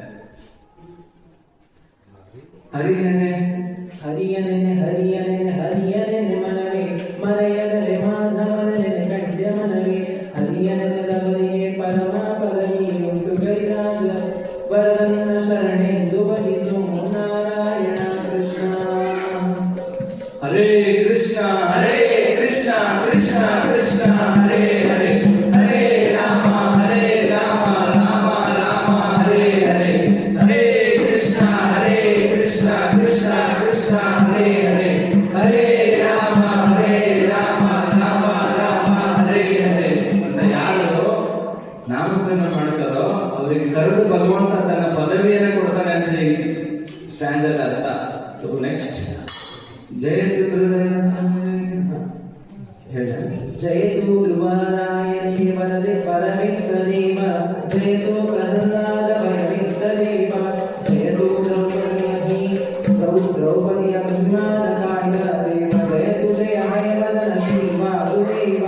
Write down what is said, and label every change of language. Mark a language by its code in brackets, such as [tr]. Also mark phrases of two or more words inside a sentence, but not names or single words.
[kn] ಹರಿಯನೆ ಹರಿಯನೆನೆ ಹರಿಯನೆನೆ ಹರಿಯನೆನೆ ಮನವೇ ಮರೆಯದರೆ ಮಾಧವನೆನೆ ಕಡ್ಯ ಮನವೇ ಹರಿಯನೆನೆದವರಿಗೆ ಪರಮ ಪದವಿ ಉಂಟು ಗರಿರಾಜ ವರದನ್ನ ಶರಣೆಂದು ಭಜಿಸು. ನಾರಾಯಣ ಕೃಷ್ಣ. [sa] ಹರೇ ಕೃಷ್ಣ ಹರೇ ಕೃಷ್ಣ ಕೃಷ್ಣ ಕೃಷ್ಣ ಹರೇ ಹರೇ ಹರೇ ರಾಮ ರಾಮ ರಾಮ ಹರೇ ಹರೇ ಹರೇ ಕೃಷ್ಣ ಕೃಷ್ಣ ಕೃಷ್ಣ ಹರೇ ಹರೇ ಹರೇ ರಾಮ ರಾಮ ರಾಮ ಹರೇ ಹರೇ [kn] ಅಂತ ಯಾರು ನಾಮಸ್ಮರಣೆ ಮಾಡ್ತಾರೋ ಅವರಿಗೆ ಕರೆದು ಭಗವಂತ ತನ್ನ ಪದವಿಯನ್ನು ಕೊಡ್ತಾನೆ ಅಂತ ಈ ಸ್ಟ್ಯಾಂಡರ್ಡ್ ಅರ್ಥ. ನೆಕ್ಸ್ಟ್ ಜಯತು [sa] ಜಯತು ಧ್ರುವರಾಯಣಿ ವರದೆ ಪರಮಿತ್ರ ದೇವ ಜಯತು ಪ್ರಹ್ಲಾದ ಪರಮಿತ್ರ ದೇವ ಜಯತು ದ್ರೌಪದಿಯ ಅಭಿಮಾನ ಕಾಯ ದೇವ ಜಯತು ಜಯ ಹಯವದನ ಶ್ರೀ ವಾಸುದೇವ.